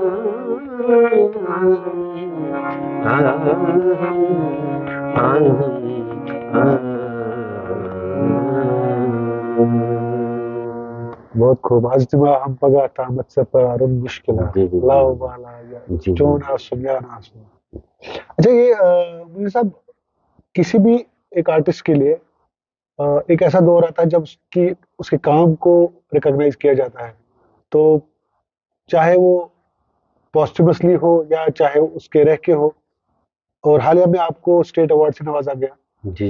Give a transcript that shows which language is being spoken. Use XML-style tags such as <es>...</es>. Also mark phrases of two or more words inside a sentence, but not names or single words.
<hi>बहुत खूब। आज़मा हम पगा तामत से प्यार मुश्किला ला उबाला जो ना सुन या ना सुन। अच्छा, ये मुझे साहब, किसी भी एक आर्टिस्ट के लिए एक ऐसा दौर आता है जब उसके काम को रिकॉग्नाइज किया जाता है, तो चाहे वो पॉस्टमसली हो या चाहे उसके रह के हो, और हालिया में आपको</hi> <en>state award</en> <hi>से नवाजा गया।</hi>